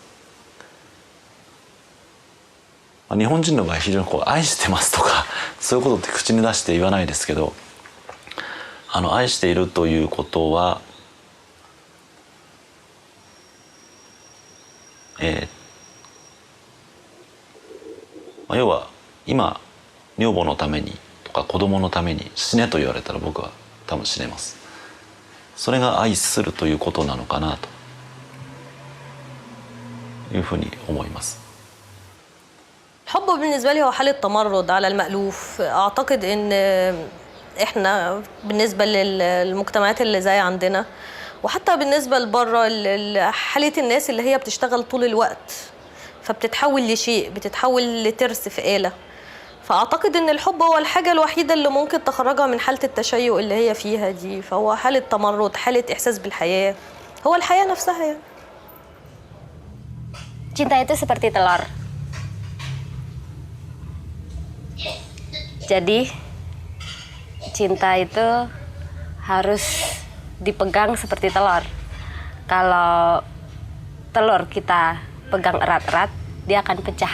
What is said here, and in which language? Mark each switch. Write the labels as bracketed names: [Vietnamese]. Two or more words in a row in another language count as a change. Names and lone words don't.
[Japanese] 日本人の場合非常に愛してますとかそういうことって口に出して言わないですけど、愛しているということは、要は今女房のためにとか子供のために死ねと言われたら僕は多分死ねます。それが愛するということなのかなというふうに思います。 [Arabic] الحب بالنسبة لي هو حالة تمرد على المألوف. أعتقد إن إحنا بالنسبة للمجتمعات اللي زي عندنا وحتى بالنسبة لبره حالة الناس اللي هي بتشتغل طول الوقت فبتتحول لشيء، بتتحول لترس في آلة. فأعتقد إن الحب هو الحاجة الوحيدة اللي ممكن تخرجها من حالة التشيع اللي هي فيها دي. فهو حالة تمرد، حالة إحساس بالحياة، هو الحياة نفسها يعني. [Indonesian] Cinta itu seperti telur. Jadi cinta itu harus dipegang seperti telur. Kalau telur kita pegang erat-erat, dia akan pecah.